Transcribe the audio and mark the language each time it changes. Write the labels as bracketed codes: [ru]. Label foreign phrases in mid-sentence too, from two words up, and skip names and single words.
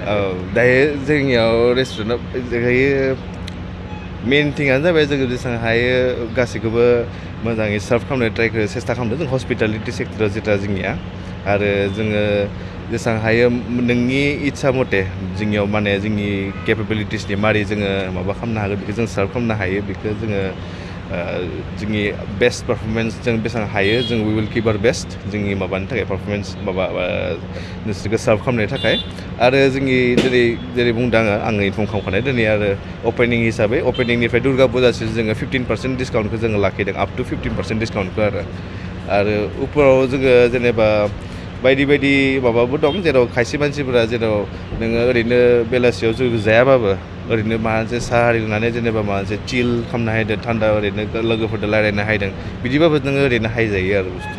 [brx] औ दायो जोंनियाव रेस्टुरेन्टआव दायो मेन थिंआनो जाबाय जोङो जेसेबां हायो गासैखौबो मोजाङै सार्भ खालामनो ट्राइखौ सेस्था खालामदों जों हस्पिटालिटि सेक्टराव जेथा जोंनिया आरो जोङो जेसेबां हायो नोंनि इस्सा मथे जोंनियाव माने जोंनि केपेबिलिटिसनि मारै जोङो माबा खालामनो हागोन बेखौ जों सार्भ खालामनो हायो बेखौ जोङो जोंनि [en] best performance [brx] जों बेसेबां हायो जों [en] we will keep our best [brx] जोंनि माबानि थाखाय पारफरमेन्स माबा नोंसोरखौ सार्भ खालामनो थाखाय आरो जोंनि जेरै बुंदों आङो इनफर्म खालामखानाय दिनै आरो अपेनिं हिसाबै अपेनिंनिफ्राय दुर्गा फुजासिम जोङो 15% डिसकाउन्टखौ जोङो लाखिदों [en] up to [brx] 15% डिसकाउन्टखौ आरो उपराव जोङो जेनेबा बायदि बायदि माबाबो दं जेराव खायसे मानसिफोरा जेराव नोङो ओरैनो बेलासियाव जेबो जायाबाबो ओरैनो माबा मोनसे साहा आरि लोंनानै जेनेबा माबा मोनसे चिल खालामनो हायदों थान्दा ओरैनो लोगोफोरजों रायज्लायनो हायदों बिदिबाबो नोङो ओरैनो हायजायो आरो बुस्थु